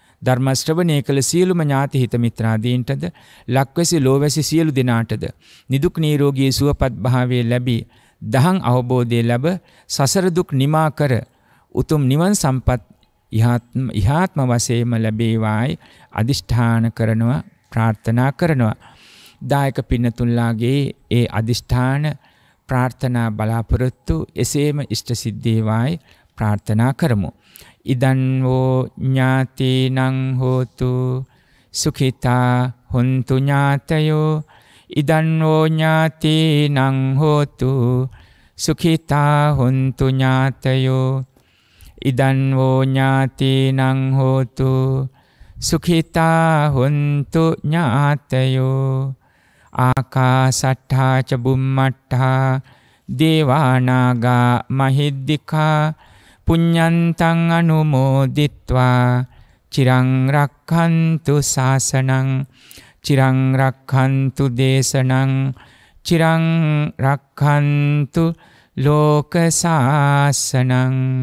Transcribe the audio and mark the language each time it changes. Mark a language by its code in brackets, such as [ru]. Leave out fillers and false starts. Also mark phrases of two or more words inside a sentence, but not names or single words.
[si] ධර්ම ශ්‍රවණය කළ සියලුම ඥාති හිත මිත්‍රාදීන්ටද ලක්වැසි ලෝවැසි සියලු දෙනාටද නිදුක් නිරෝගී සුවපත් භාවයේ ලැබී දහං අවබෝධය ලැබ සසර දුක් නිමා කර උතුම් නිවන් සම්පත් ඉහාත්ම වශයෙන්ම ලැබේවායි අදිෂ්ඨාන කරනවා ප්‍රාර්ථනා කරනවා. දායක පින්නතුන්ලාගේ ඒ අදිෂ්ඨාන ප්‍රාර්ථනා බලාපොරොත්තු එසේම ඉෂ්ට සිද්ධේවායි ප්‍රාර්ථනා කරමු. [pi] ඉදන් වූ ඥාතිනං හෝතු සුඛිතා හොන්තු ඥාතයෝ ඉදන් වූ ඥාතිනං හෝතු සුඛිතා හොන්තු ඥාතයෝ ඉදන් වූ ඥාතිනං හෝතු සුඛිතා හොන්තු ඥාතයෝ ආකාසට්ඨා ච බුම්මට්ඨා දේවානාගා මහිද්దికා පුඤ්ඤන්තං අනුමෝදිත්වා චිරං රක්ඛන්තු ශාසනං චිරං රක්ඛන්තු දේශනං චිරං රක්ඛන්තු ලෝක ශාසනං.